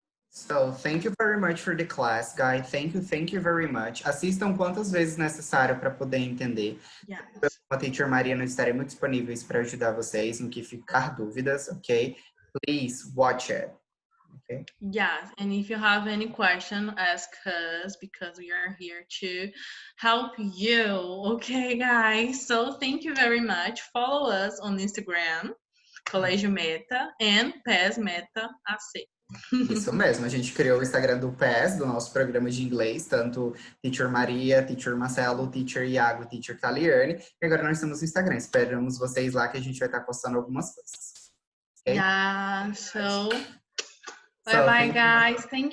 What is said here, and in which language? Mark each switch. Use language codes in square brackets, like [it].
[en] So, thank you very much for the class, Guy. Thank you very much. [pt] Assistam quantas vezes necessário para poder entender. [en] Yes. [pt] A Teacher Maria, nós estaremos disponíveis para ajudar vocês no que ficar dúvidas, ok? [en] Please watch it. Okay. Yes, and if you have any question, ask us because we are here to help you. Okay, guys? So thank you very much. Follow us on Instagram, Colégio Meta, and PES Meta AC. [pt] Isso mesmo, a gente criou o Instagram do PES, do nosso programa de inglês, tanto Teacher Maria, Teacher Marcelo, Teacher Iago e Teacher Caliane. E agora nós temos o Instagram. Esperamos vocês lá que a gente vai estar postando algumas coisas. [en] Okay? Yeah, so bye-bye, guys. Thank you.